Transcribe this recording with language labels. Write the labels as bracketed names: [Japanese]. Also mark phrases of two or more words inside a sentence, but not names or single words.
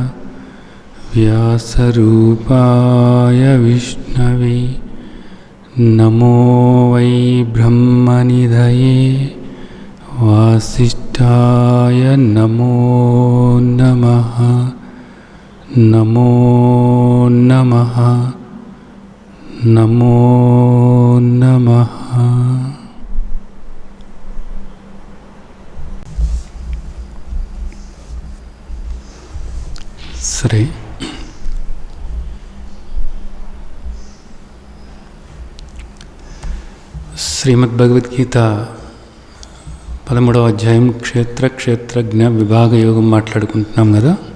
[Sanskrit] व्यासरूपाय विष्णवे नमो वै ब्रह्मनिधये वासिष्ठाय नमो नमः। नमो नमः नमो नमः। [Telugu] సరే, శ్రీమద్ భగవద్గీత 13వ అధ్యాయం క్షేత్రజ్ఞ విభాగ యోగం మాట్లాడుకుంటున్నాం కదా.